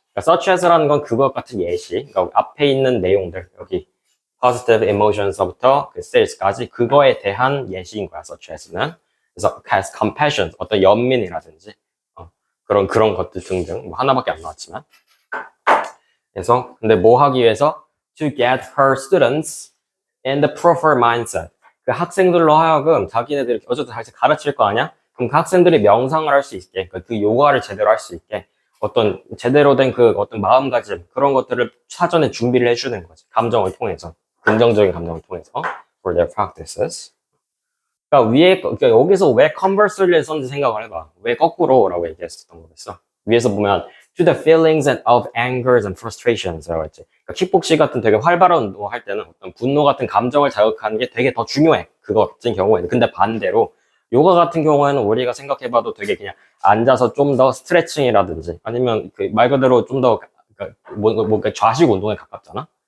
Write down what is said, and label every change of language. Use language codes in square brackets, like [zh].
[ko] 그러니까 such as라는 건 그것 같은 예시. 그러니까 앞에 있는 내용들, 여기 [en] positive emotions [ko] 부터 그 states까지 그거에 대한 예시인 거야, such as는. 그래서 [en] has compassion, [ko] 어떤 연민이라든지 그런 것들 등등. 하나밖에 안 나왔지만. 그래서 근데 뭐 하기 위해서? [en] to get her students in the proper mindset. [ko] 그 학생들로 하여금 자기네들 어쨌든 잘 가르칠 거 아니야? 그럼 그 학생들이 명상을 할 수 있게, 그 요가를 제대로 할 수 있게 어떤 제대로 된 그 어떤 마음가짐 그런 것들을 사전에 준비를 해주는 거지. 감정을 통해서, 긍정적인 감정을 통해서 [en] for their practices. [ko] 그러니까 여기서 왜 conversely를 썼는지 생각을 해봐. 왜 거꾸로라고 얘기했었던 거겠어. 위에서 보면 [en] to the feelings of angers and frustrations라고 했지. [ko] 그러니까 킥복싱 같은 되게 활발한 운동을 할 때는 어떤 분노 같은 감정을 자극하는 게 되게 더 중요해. 그거 같은 경우에는. 근데 반대로 요가 같은 경우에는 우리가 생각해봐도 되게 그냥 앉아서 좀 더 스트레칭이라든지 아니면 그 말 그대로 좀 더 좌식 운동에 가깝잖아.